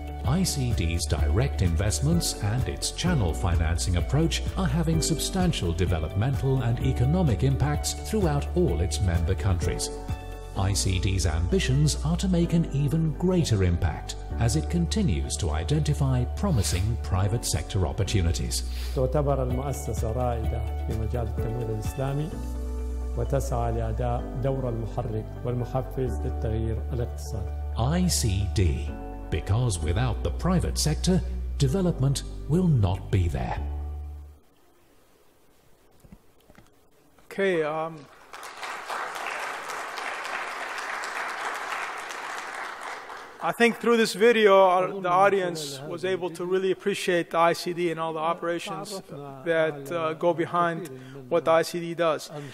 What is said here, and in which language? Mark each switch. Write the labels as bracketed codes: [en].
[en] ICD's direct investments and its channel financing approach are having substantial developmental and economic impacts throughout all its member countries. ICD's ambitions are to make an even greater impact as it continues to identify promising private sector opportunities. [ar] تعتبر المؤسسة رائدة في مجال التمويل الإسلامي وتسعى لأداء دور المحرك والمحفز للتغيير الاقتصادي. [en] ICD, because without the private sector, development will not be there. Okay, I think through this video, the audience was able to really appreciate the ICD and all the operations that go behind what the ICD does.